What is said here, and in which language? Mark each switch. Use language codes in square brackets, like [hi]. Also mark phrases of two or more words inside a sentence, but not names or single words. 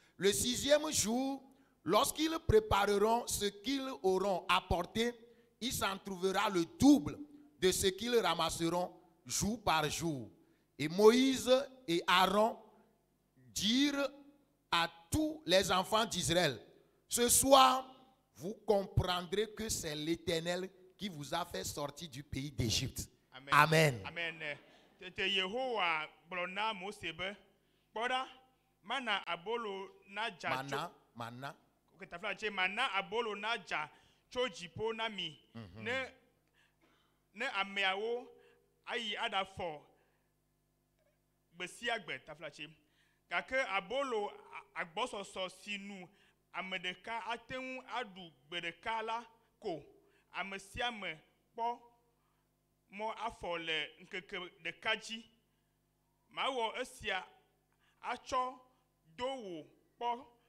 [fr] Le 6e jour, lorsqu'ils prépareront ce qu'ils auront apporté, il s'en trouvera le double de ce qu'ils ramasseront jour par jour. Et Moïse et Aaron dirent à tous les enfants d'Israël: ce soir, vous comprendrez que c'est l'Éternel qui vous a fait sortir du pays d'Égypte. Amen. Amen. Mana Mana. [ee] ke tafla che mana abolo na dza tso dziƒo na mi ne ameawo ayi aɖafɔ gbe sia gbe tafla che gake abolo agbɔsɔsɔ si nu ame ɖeka ate ŋu aɖu gbe ɖeka la ko ame sia ame kpɔ mɔ afɔ le ŋkeke ɖeka dzi mawɔ esia atsɔ do wò kpɔ